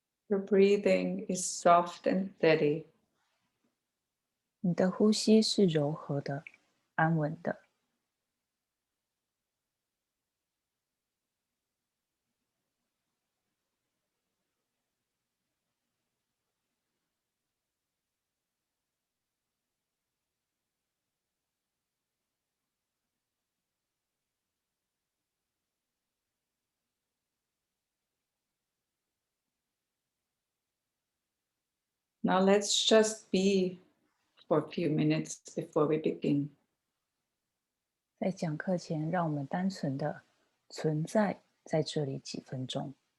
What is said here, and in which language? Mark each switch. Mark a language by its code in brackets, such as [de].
[en] Your breathing is soft and steady. [zh] 你的呼吸是柔和的、安稳的。 [en] Now let's just be for a few minutes before we begin. [zh] 在讲课前，让我们单纯的存在在这里几分钟。